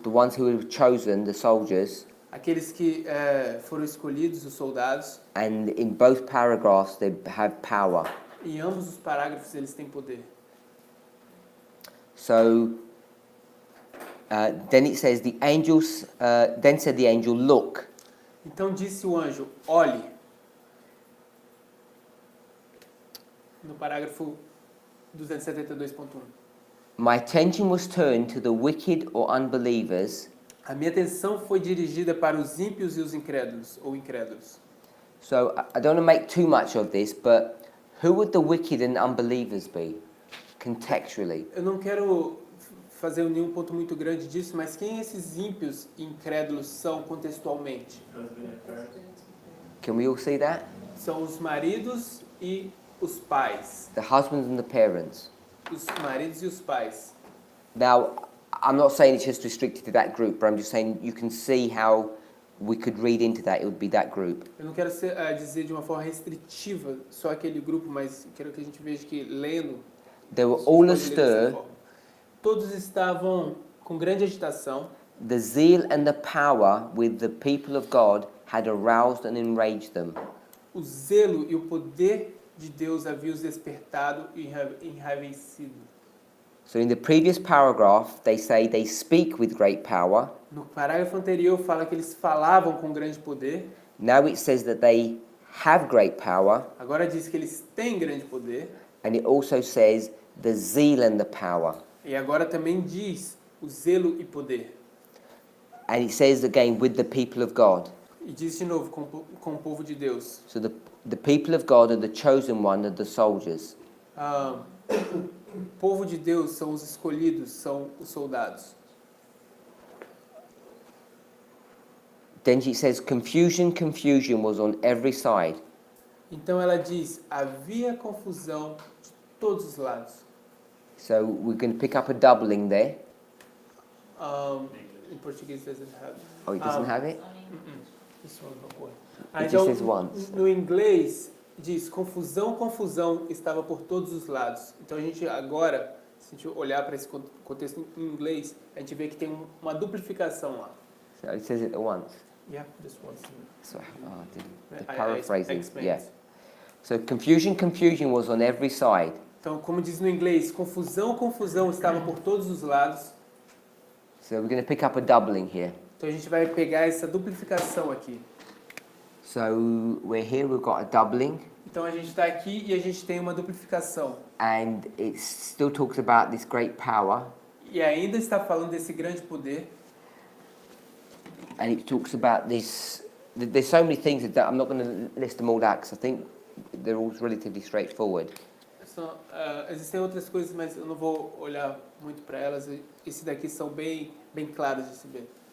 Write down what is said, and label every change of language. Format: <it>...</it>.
<en>the ones who were chosen, the soldiers,</en> <pt>aqueles que foram escolhidos, os soldados.</pt> <en>and in both paragraphs they have power.</en> <pt>Em ambos os parágrafos eles têm poder.</pt> <en>So then it says the angels. Then said the angel, "Look."</en> <pt>Então disse o anjo, olhe. No parágrafo 272.1.</pt> <en>My attention was turned to the wicked or unbelievers.</en> <pt>A minha atenção foi dirigida para os ímpios e os incrédulos, ou incrédulos.</pt> <en>So I don't want to make too much of this, but who would the wicked and unbelievers be, contextually?</en> <pt>Eu não quero fazer nenhum ponto muito grande disso, mas quem esses ímpios e incrédulos são contextualmente?</pt> <en>Can we all see that?</en> <pt>São os maridos e os pais.</pt> <en>The husbands and the parents.</en> <pt>Os maridos e os pais.</pt> <en>Now, I'm not saying it's just restricted to that group, but I'm just saying you can see how we could read into that. It would be that group.</en> <pt>Eu não quero dizer de uma forma restritiva só aquele grupo, mas quero que a gente veja que lendo.</pt> <en>They were all astir.</en> <pt>Todos estavam com grande agitação.</pt> <en>The zeal and the power with the people of God had aroused and enraged them.</en> <pt>O zelo e o poder de Deus havia os despertado e enraivecido.</pt> <en>So in the previous paragraph, they say they speak with great power.</en> <pt>No parágrafo anterior fala que eles falavam com grande poder.</pt> <en>Now it says that they have great power.</en> <pt>Agora diz que eles têm grande poder.</pt> <en>And it also says the zeal and the power.</en> <pt>E agora também diz o zelo e poder.</pt> <en>And it says again with the people of God.</en> <pt>E diz de novo com o povo de Deus.</pt> <en>So the people of God are the chosen one, are the soldiers.</en> <pt>O povo de Deus são os escolhidos, são os soldados.</pt> <en>Then it says confusion was on every side.</en> <pt>Então ela diz, havia confusão de todos os lados.</pt> <en>So we're going to pick up a doubling there.</en> <pt>Em português</pt> <en>doesn't have. Oh, it doesn't have it?</en> <pt>Isso é uma coisa.</pt> <en>It just says once.</en> <pt>No inglês diz confusão estava por todos os lados. Então a gente agora, se a gente olhar para esse contexto em inglês, a gente vê que tem uma duplicação lá.</pt> <en>So it says it once. Yeah, just once. So, the paraphrasing. explained. Yeah. So confusion was on every side.</en> <pt>Então, como diz no inglês, confusão estava por todos os lados.</pt> <en>So we're going to pick up a doubling here.</en> <pt>Então a gente vai pegar essa duplicação aqui.</pt> <en>So we're here, we've got a doubling.</en> <pt>Então a gente está aqui e a gente tem uma duplicação.</pt> <en>And it still talks about this great power.</en> <pt>E ainda está falando desse grande poder.</pt> <en>And it talks about this. There's so many things that I'm not going to list them all out because I think they're all relatively straightforward.</en> <pt>Existem outras coisas, mas eu não vou olhar muito para elas. Esses daqui são bem claros de se ver.</pt>